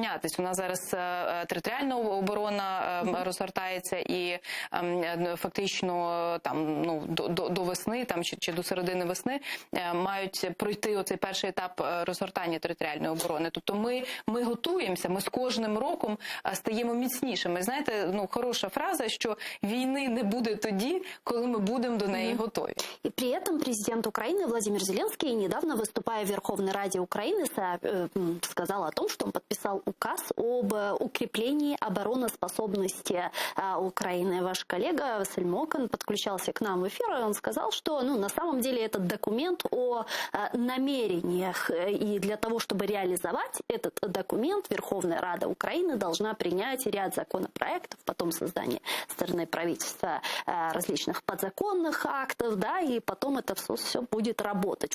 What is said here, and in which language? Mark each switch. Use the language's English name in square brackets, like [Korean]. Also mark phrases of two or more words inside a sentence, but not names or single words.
[Ukrainian] У нас зараз територіальна оборона розгортається і фактично до весни чи до середини весни мають пройти оцей перший етап розгортання територіальної оборони. Тобто ми готуємося, ми з кожним роком стаємо міцнішими. Знаєте, хороша фраза, що війни не буде тоді, коли ми будемо до неї готові. [Russian] И при этом президент Украины Владимир Зеленский, недавно выступая в Верховной Раде Украины, сказал о том, что он подписал указ об укреплении обороноспособности Украины. Ваш коллега Василь Мокан подключался к нам в эфир, и он сказал, что на самом деле этот документ о намерениях, и для того, чтобы реализовать этот документ, Верховная Рада Украины должна принять ряд законопроектов, потом создание стороны правительства различных подзаконных актов, и потом это все будет работать.